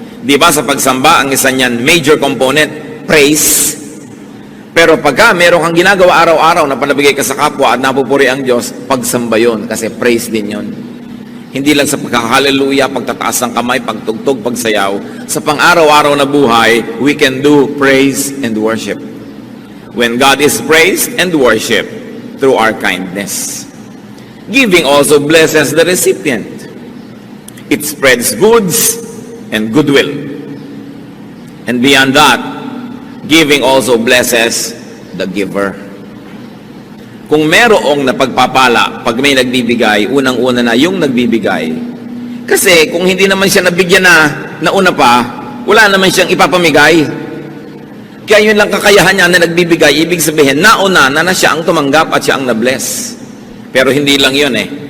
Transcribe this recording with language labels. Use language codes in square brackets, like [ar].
[tl] Di ba sa pagsamba, ang isa niyan, major component, praise. Pero pagka meron kang ginagawa araw-araw na panabigay ka sa kapwa at napupuri ang Diyos, pagsamba yun kasi praise din yun. Hindi lang sa pagkakahaleluya, pagtataas ng kamay, pagtugtog, pagsayaw. Sa pang-araw-araw na buhay, [en] we can do praise and worship. When God is praised and worship through our kindness. Giving also blesses the recipient. It spreads goods and goodwill. And beyond that, giving also blesses the giver. [tl] Kung merong napagpapala, pag may nagbibigay, unang-una na yung nagbibigay. Kasi kung hindi naman siya nabigyan na una pa, wala naman siyang ipapamigay. Kaya yun lang kakayahan niya na nagbibigay, ibig sabihin, nauna na siya ang tumanggap at siya ang na-bless. Pero hindi lang yun eh.